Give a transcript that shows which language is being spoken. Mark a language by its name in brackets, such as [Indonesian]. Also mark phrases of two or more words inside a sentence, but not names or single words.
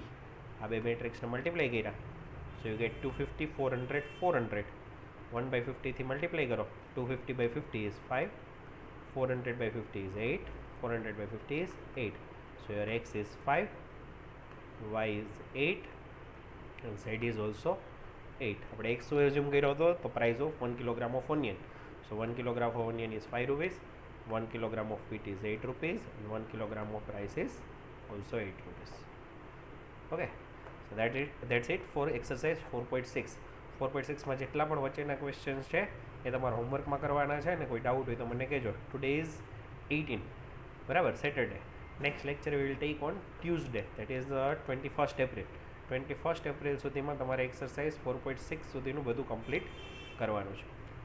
[Gujarati] આ બે મેટ્રિક્સને મલ્ટીપ્લાય કર્યા, [English] so you get 250 400 400. 1/50 [Gujarati] થી મલ્ટીપ્લાય કરો, [English] 250/50 is 5, 400/50 is 8, 400/50 is 8. So your X is 5, Y is 8 and Z is also 8. [Gujarati] આપણે X એઝ્યુમ કર્યો હતો તો [English] price of 1 kilogram of onion, so 1 kilogram of onion is ₹5, 1 kilogram of wheat is ₹8 and 1 kilogram of rice is also ₹8. Okay, so that's it for exercise 4.6. [Gujarati] 4.6માં જેટલા પણ વચ્ચેના ક્વેશ્ચન્સ છે એ તમારા હોમવર્કમાં કરવાના છે, અને કોઈ ડાઉટ હોય તો મને કહેજો. [English] today is 18, બરાબર, સેટરડે. next lecture will take on Tuesday, that is 21st April. [Gujarati] 21st એપ્રિલ સુધીમાં તમારે એક્સરસાઇઝ 4.6 સુધીનું બધું કમ્પ્લીટ કરવાનું છે.